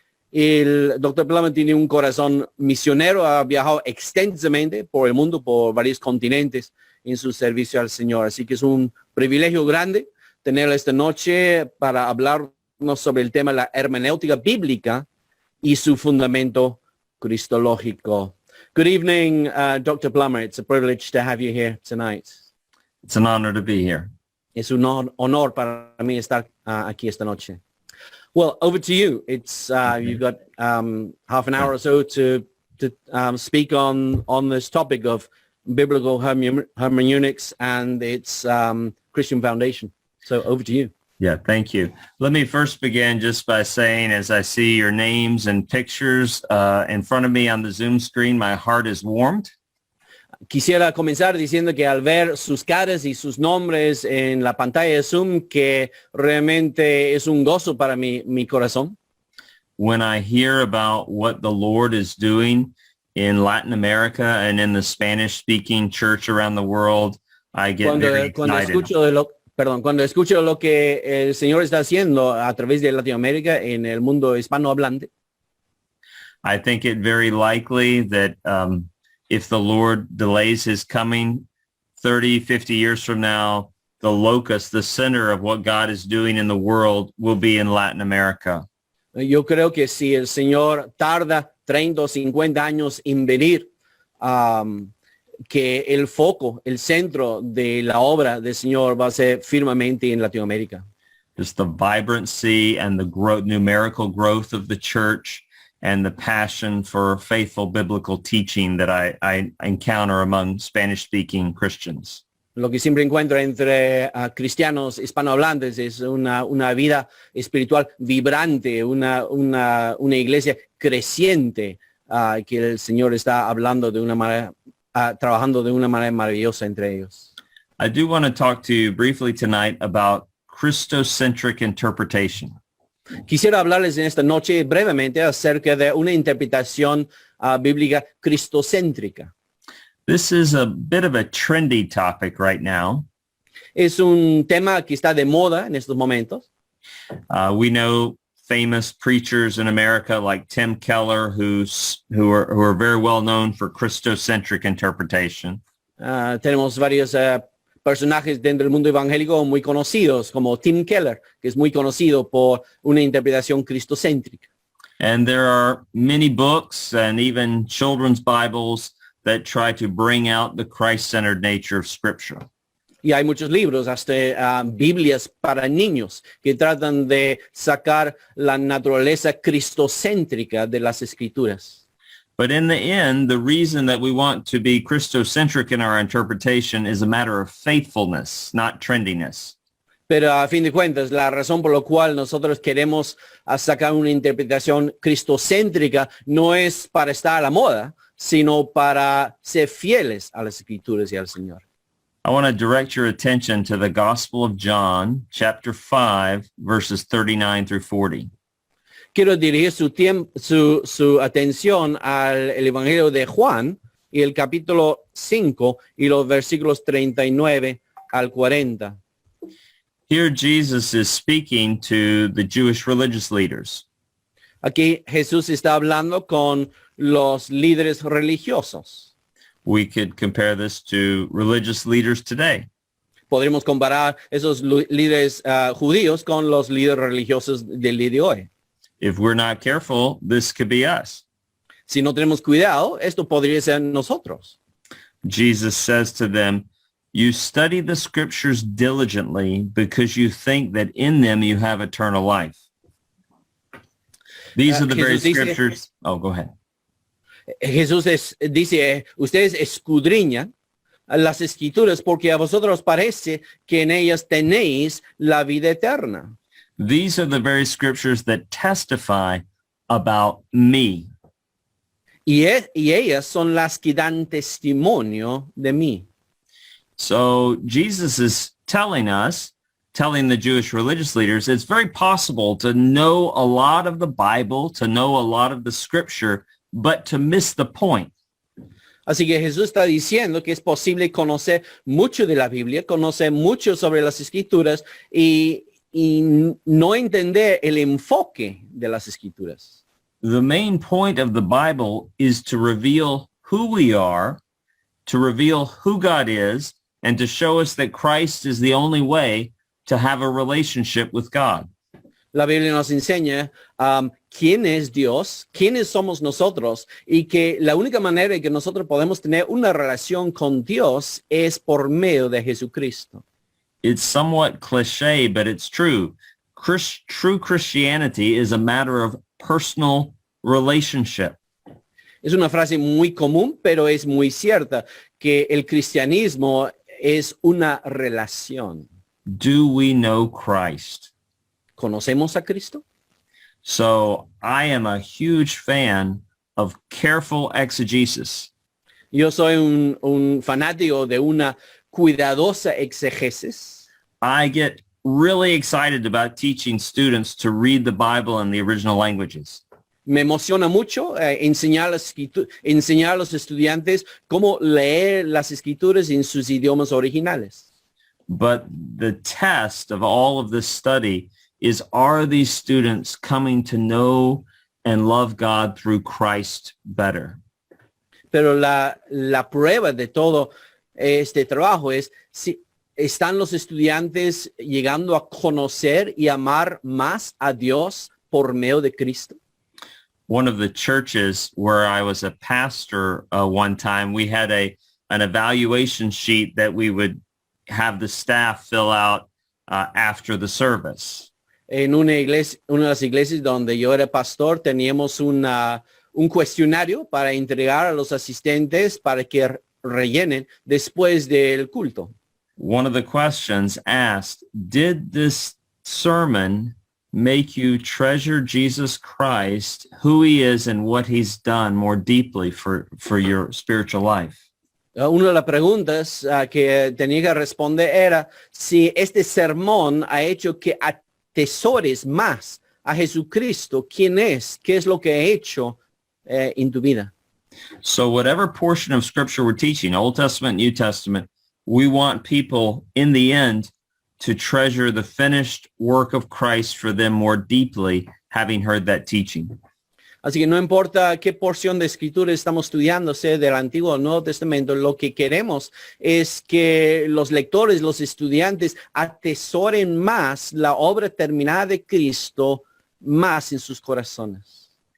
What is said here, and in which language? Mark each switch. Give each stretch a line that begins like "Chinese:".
Spanish: El doctor Plummer tiene un corazón misionero, ha viajado extensamente por el mundo, por varios continentes en su servicio al Señor. Así que es un privilegio grande tenerlo esta noche para hablarnos sobre el tema de la hermenéutica bíblica y su fundamento cristológico.
English: Good evening, Dr. Plummer. It's a privilege to have you here tonight. It's an honor to be here.
Spanish: Es un honor para mí estar aquí esta noche.
English: Well, over to you. It's you've got half an hour or so to speak on this topic of biblical hermeneutics and its Christian foundation. So over to you. Yeah, thank you. Let me first begin just by saying, as I see your names and pictures in front of me on the Zoom screen, my heart is warmed.
Spanish: Quisiera comenzar diciendo que al ver sus caras y sus nombres en la pantalla de Zoom, que realmente es un gozo para mi corazón.
English: When I hear about what the Lord is doing in Latin America and in the Spanish-speaking church around the world, I get very excited.
Spanish: Cuando escucho lo que el Señor está haciendo a través de Latinoamérica en el mundo hispanohablante,
English: I think it very likely that if the Lord delays his coming 30, 50 years from now, the locus, the center of what God is doing in the world will be in Latin America.
Spanish: Yo creo que si el Señor tarda 30 o 50 años en venir, que el foco, el centro de la obra del Señor va a ser firmemente en Latinoamérica.
English: Just the vibrancy and the numerical growth of the church and the passion for faithful biblical teaching that I encounter among Spanish-speaking Christians.
Spanish: Lo que siempre encuentro entre cristianos hispanohablantes es una vida espiritual vibrante, una iglesia creciente que el Señor está hablando de una manera, trabajando de una manera maravillosa entre ellos.
English: I do want to talk to you briefly tonight about Christocentric interpretation.
Spanish: Quisiera hablarles en esta noche brevemente acerca de una interpretación bíblica cristocéntrica.
English: This is a bit of a trendy topic right now.
Spanish: Es un tema que está de moda en estos momentos.
English: We know famous preachers in America like Tim Keller, who are very well known for Christocentric interpretation.
Spanish: Tenemos varios personajes dentro del mundo evangélico muy conocidos, como Tim Keller, que es muy conocido por una interpretación cristocéntrica.
English: And there are many books and even children's Bibles that try to bring out the Christ-centered nature of Scripture.
Spanish: Y hay muchos libros, hasta Biblias para niños, que tratan de sacar la naturaleza cristocéntrica de las escrituras.
English: But in the end, the reason that we want to be Christocentric in our interpretation is a matter of faithfulness, not trendiness.
Spanish: Pero a fin de cuentas, la razón por la cual nosotros queremos sacar una interpretación cristocéntrica no es para estar a la moda, sino para ser fieles a las escrituras y al Señor.
English: I want to direct your attention to the Gospel of John, chapter 5, verses 39 through 40.
Spanish: Quiero dirigir su atención al el Evangelio de Juan y el capítulo 5 y los versículos 39 al 40.
English: Here Jesus is speaking to the Jewish religious leaders.
Spanish: Aquí Jesús está hablando con los líderes religiosos.
English: We could compare this to religious leaders today.
Spanish: Podríamos comparar esos líderes judíos con los líderes religiosos del día de hoy.
English: If we're not careful, this could be us.
Spanish: Si no tenemos cuidado, esto podría ser nosotros.
English: Jesus says to them, "You study the scriptures diligently because you think that in them you have eternal life." These are the very scriptures. Oh, go ahead.
Spanish: Jesús dice, ustedes escudriñan las escrituras porque a vosotros parece que en ellas tenéis la vida eterna.
English: These are the very scriptures that testify about me.
Spanish: Y ellas son las que dan testimonio de mí.
English: So Jesus is telling the Jewish religious leaders, it's very possible to know a lot of the Bible, to know a lot of the scripture, but to miss the point.
Spanish: Así que Jesús está diciendo que es posible conocer mucho de la Biblia, conocer mucho sobre las escrituras y no entender el enfoque de las escrituras.
English: The main point of the Bible is to reveal who we are, to reveal who God is, and to show us that Christ is the only way to have a relationship with God.
Spanish: La Biblia nos enseña quién es Dios, quiénes somos nosotros y que la única manera en que nosotros podemos tener una relación con Dios es por medio de Jesucristo.
English: It's somewhat cliche, but it's true. True Christianity is a matter of personal relationship.
Spanish: Es una frase muy común, pero es muy cierta, que el cristianismo es una relación.
English: Do we know Christ?
Spanish: ¿Conocemos a Cristo?
English: So I am a huge fan of careful exegesis.
Spanish: Yo soy un fanático de una cuidadosa exegesis.
English: I get really excited about teaching students to read the Bible in the original languages.
Spanish: Me emociona mucho enseñar a los estudiantes cómo leer las escrituras en sus idiomas originales.
English: But the test of all of this study is, are these students coming to know and love God through Christ better?
Spanish: Pero la prueba de todo este trabajo es si están los estudiantes llegando a conocer y amar más a Dios por medio de Cristo.
English: One of the churches where I was a pastor one time, we had an evaluation sheet that we would have the staff fill out after the service.
Spanish: En una de las iglesias donde yo era pastor, teníamos un cuestionario para entregar a los asistentes para que rellenen después del culto.
English: One of the questions asked, did this sermon make you treasure Jesus Christ, who he is and what he's done more deeply for your spiritual life?
Spanish: Una de las preguntas que tenía que responder era si este sermón ha hecho que atesores más a Jesucristo, quién es, qué es lo que ha hecho en tu vida.
English: So whatever portion of scripture we're teaching, Old Testament, New Testament, we want people in the end to treasure the finished work of Christ for them more deeply, having heard that teaching.
Spanish: Así que no importa qué porción de escritura estamos estudiando, sea del Antiguo o Nuevo Testamento, lo que queremos es que los lectores, los estudiantes, atesoren más la obra terminada de Cristo más en sus corazones.